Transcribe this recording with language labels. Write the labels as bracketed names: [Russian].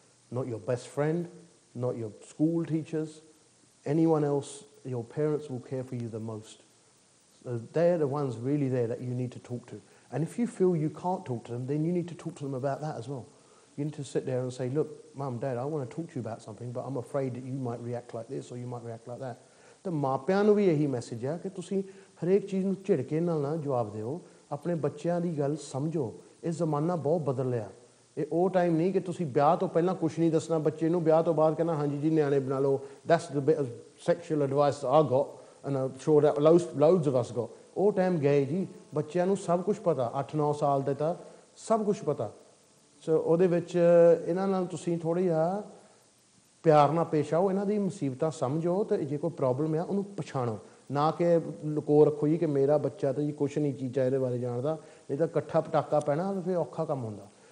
[English] Not your best friend, not your school teachers, anyone else. Your parents will care for you the most. So they're the ones really there that you need to talk to. And if you feel you can't talk to them, then you need to talk to them about that as well. You need to sit there and say, look, Mum, Dad, I want to talk to you about something, but I'm afraid that you might react like this or you might react like that. [Punjabi] ਤਾਂ ਮਾਪਿਆਂ ਨੂੰ ਵੀ ਇਹੀ message ਹੈ ਕਿ ਤੁਸੀਂ ਹਰੇਕ ਚੀਜ਼ ਨੂੰ ਝਿੜਕੇ ਨਾਲ ਨਾ ਜਵਾਬ ਦਿਓ, ਆਪਣੇ ਬੱਚਿਆਂ ਦੀ ਗੱਲ ਸਮਝੋ। ਇਹ ਜ਼ਮਾਨਾ ਬਹੁਤ ਬਦਲਿਆ। ਇਹ ਉਹ ਟਾਈਮ ਨਹੀਂ ਕਿ ਤੁਸੀਂ ਵਿਆਹ ਤੋਂ ਪਹਿਲਾਂ ਕੁਝ ਨਹੀਂ ਦੱਸਣਾ ਬੱਚੇ ਨੂੰ, ਵਿਆਹ ਤੋਂ ਬਾਅਦ ਕਹਿਣਾ ਹਾਂਜੀ ਜੀ ਨਿਆਣੇ ਬਣਾ ਲਓ। [English] That's the bit of sexual advice I got, and I'm sure that loads of us got. [Punjabi] ਉਹ ਟਾਈਮ ਗਏ ਜੀ, ਬੱਚਿਆਂ ਨੂੰ ਸਭ ਕੁਝ ਪਤਾ, 8-9 ਸਾਲ ਦੇ ਤਾਂ ਸਭ ਕੁਝ ਪਤਾ। ਸੋ ਉਹਦੇ ਵਿੱਚ ਇਹਨਾਂ ਨਾਲ ਤੁਸੀਂ ਥੋੜ੍ਹਾ ਜਿਹਾ ਪਿਆਰ ਨਾਲ ਪੇਸ਼ ਆਓ, ਇਹਨਾਂ ਦੀ ਮੁਸੀਬਤਾਂ ਸਮਝੋ, ਅਤੇ ਜੇ ਕੋਈ ਪ੍ਰੋਬਲਮ ਆ ਉਹਨੂੰ ਪਛਾਣੋ, ਨਾ ਕਿ ਲੁਕੋ ਰੱਖੋ ਜੀ ਕਿ ਮੇਰਾ ਬੱਚਾ ਤਾਂ ਜੀ ਕੁਛ ਨਹੀਂ ਚੀਜ਼ਾਂ ਇਹਦੇ ਬਾਰੇ ਜਾਣਦਾ, ਨਹੀਂ ਤਾਂ ਇਕੱਠਾ ਪਟਾਕਾ ਪੈਣਾ ਤਾਂ ਫਿਰ ਔਖਾ ਕੰਮ ਹੁੰਦਾ।